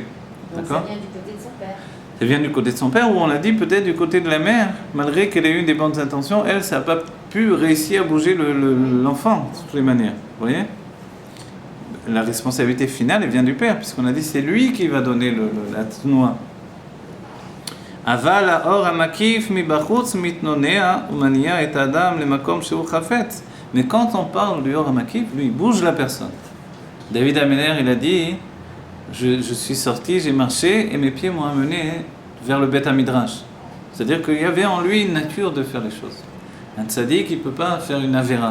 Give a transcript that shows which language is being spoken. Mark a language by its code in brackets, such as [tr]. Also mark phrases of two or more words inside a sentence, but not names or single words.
[fr] Donc ça vient du côté de son père. Ça vient du côté de son père, ou on l'a dit peut-être du côté de la mère, malgré qu'elle ait eu des bonnes intentions, elle, ça n'a pas pu réussir à bouger l'enfant, de toutes les manières. Vous voyez? La responsabilité finale, elle vient du père, puisqu'on a dit c'est lui qui va donner la noix. [he] אבל האור המקיף מבחוץ מתנועע ומניע את אדם למקום שהוא חפץ. [fr] Mais quand on parle du [he] אור המקיף, [fr] lui, il bouge la personne. David Amener, il a dit, je suis sorti, j'ai marché, et mes pieds m'ont amené vers le Beth Midrash. C'est-à-dire qu'il y avait en lui une nature de faire les choses. Un tzaddik, il ne peut pas faire une avéra.